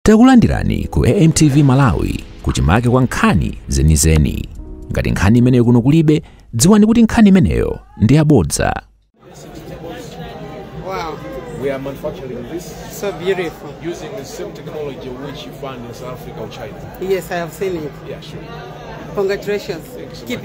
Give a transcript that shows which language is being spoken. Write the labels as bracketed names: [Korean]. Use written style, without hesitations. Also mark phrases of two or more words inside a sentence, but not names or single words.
[Nyanja] Takulandirani ku AMTV Malawi kuchimake kwa nkhani zenizeni. Ngati nkhani imeneyo kuno kulibe, dziwani kuti nkhani imeneyo ndi yabodza. [English] Wow. We are manufacturing this. So beautiful. Using the same technology which you find in South Africa or China. Yes, I have seen it. Yeah, sure. Congratulations. So Keep